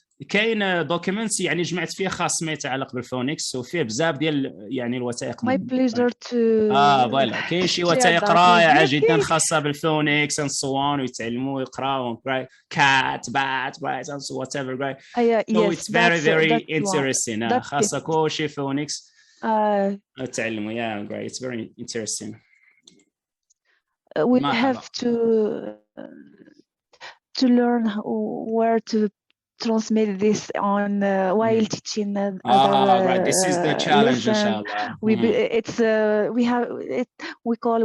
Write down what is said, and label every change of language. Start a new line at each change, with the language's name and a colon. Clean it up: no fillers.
Arabic: كاين دوكيومنتس يعني جمعت فيه خاص ما يتعلق بالفونيكس، وفيه بزاف ديال يعني الوثائق.
English: My pleasure to
Arabic: فوالا كاين شي وثائق رائعه جدا خاصه بالفونيكس نصوان ويتعلموا يقراوا كات بات رايت
English: and so whatever right. So it's very interesting.
Arabic: خاصه كلشي فونيكس تعلموا great.
English: It's very interesting. We have to learn where to transmit this on while teaching other right. This is the challenge inshallah.